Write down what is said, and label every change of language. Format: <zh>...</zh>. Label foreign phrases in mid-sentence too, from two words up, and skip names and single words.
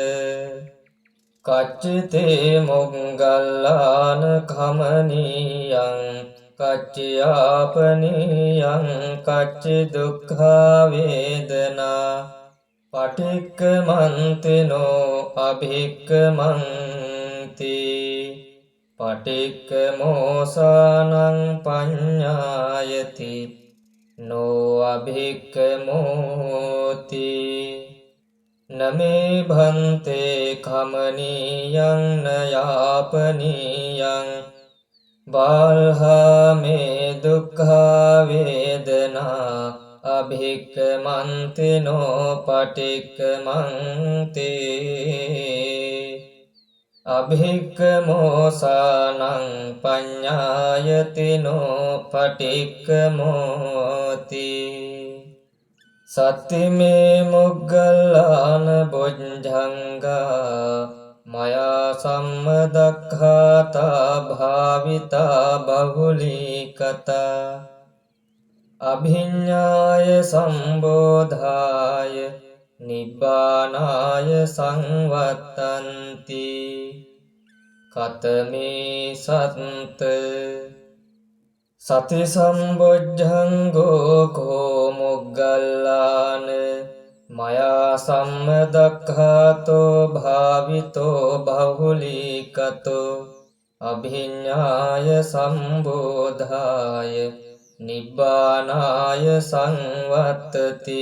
<pi>කච්චිතේ මොග්ගල්ලාන කමනීයං කච්චයාපනීයං කච්චි දුක්ඛා වේදනා පටික්කමන්තිනෝ අභික්කමන්ති. පටික්කමෝසානං පඤ්ඤායති නෝ අභික්කමෝති. නමේ භන්තේ කමනීයං නයාපනීයං බාල්හාමේ දුක්ඛා වේදනා අභික්කමන්තිනෝ පටික්කමන්ති. අභික්කමෝසානං පඤ්ඤායතිනෝ පටික්කමෝති. සත්තිමේ මොග්ගල්ලාන බොජ්ජංගා මයා සම්මදක්ඛාතා භාවිතා බහුලීකතා අභිඤ්ඤාය සම්බෝධාය නිබ්බානාය සංවත්තන්ති. කතමේ සත්ත සති සම්බොජ්ජංගෝ කෝ මොග්ගල්ලාන මයා සම්මදක්ඛාතෝ භාවිතෝ බහුලීකතෝ අභිඤ්ඤාය සම්බෝධාය නිබ්බානාය සංවත්තති.</pi>